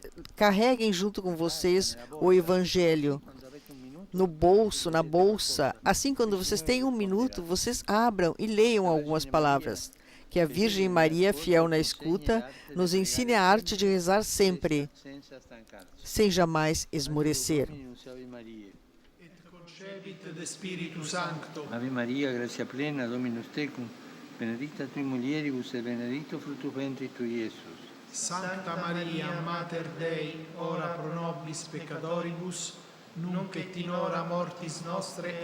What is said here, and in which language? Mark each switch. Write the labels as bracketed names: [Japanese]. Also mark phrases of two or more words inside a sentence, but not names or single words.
[Portuguese] Carreguem junto com vocês o Evangelho no bolso, na bolsa. Assim, quando vocês têm um minuto, vocês abram e leiam algumas palavras. Que a Virgem Maria, fiel na escuta, nos ensine a arte de rezar sempre, sem jamais esmorecer. [Latin] Ave Maria, gratia plena, Dominus tecum, benedicta tui mulieribus et benedictus fructus ventris tui, Iesus. Sancta Maria, Mater Dei, ora pro nobis peccatoribus, nunc et in hora mortis nostre.